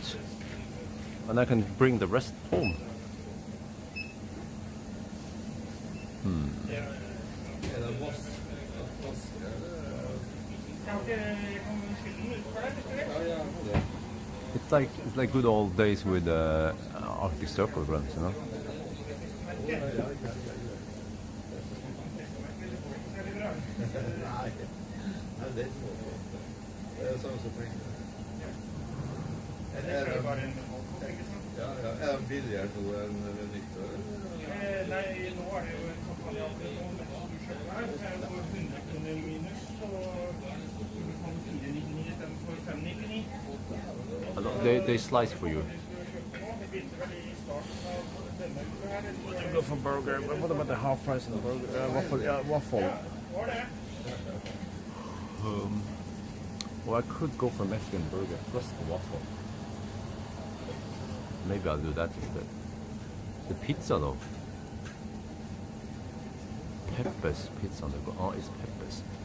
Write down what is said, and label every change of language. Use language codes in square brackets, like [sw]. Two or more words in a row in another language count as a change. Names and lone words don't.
[en] And I can bring the rest home. It's like good old days with Arctic Circle runs, you know. [no] Billigere nå enn ved nyttår? Nei, nå er det jo en kampanje av det nå, mens du kjøper her, så er det for 100 kroner minus, så du kan 499 i stedet for 599. [en] They slice for you. [no] Det begynte vel i starten av denne uka her. [en] You go for burger, but what about the half price of the burger? Waffle, yeah, waffle. [no] Var det? [en] Well, I could go for Mexican burger plus the waffle. Maybe I'll do that instead. The pizza though. Peppers pizza on the go. Oh, it's peppers.